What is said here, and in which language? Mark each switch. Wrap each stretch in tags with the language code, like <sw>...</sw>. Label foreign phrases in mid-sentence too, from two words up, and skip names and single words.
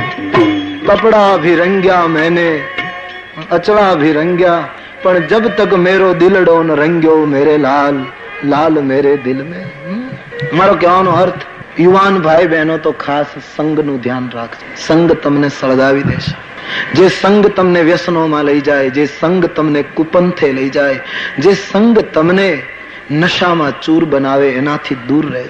<raj>कपड़ा भी रंग्या मैंने, अचड़ा भी रंग्या, पर जब तक मेरो दिलडो न रंग्यो मेरे लाल, लाल मेरे दिल में.</raj> <gu>મારો કહેવાનો અર્થ, યુવાન ભાઈ બહેનો તો ખાસ સંગનું ધ્યાન રાખજો. સંગ તમને સળગાવી દેશે. જે સંગ તમને વ્યસનોમાં લઈ જાય, જે સંગ તમને કુપંથે લઈ જાય, જે સંગ તમને નશામાં ચૂર બનાવે, એનાથી દૂર રહેજો.</gu>